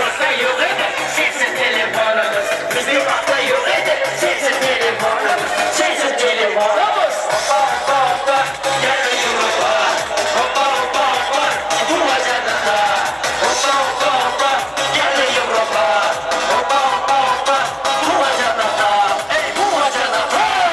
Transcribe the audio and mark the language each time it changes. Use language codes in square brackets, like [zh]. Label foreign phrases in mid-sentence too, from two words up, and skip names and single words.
[az] yok idi, sensiz telefonumuz. Bizim vaxtda yok idi, sensiz telefonumuz. Sensiz telefonumuz. [tr] Hoppa hoppa hoppa, geldi Europa. Hoppa hoppa hoppa, Azerbaycan'da. Hoppa hoppa hoppa, geldi Europa. Hoppa hoppa hoppa, Azerbaycan'da. Ey Azerbaycan'da.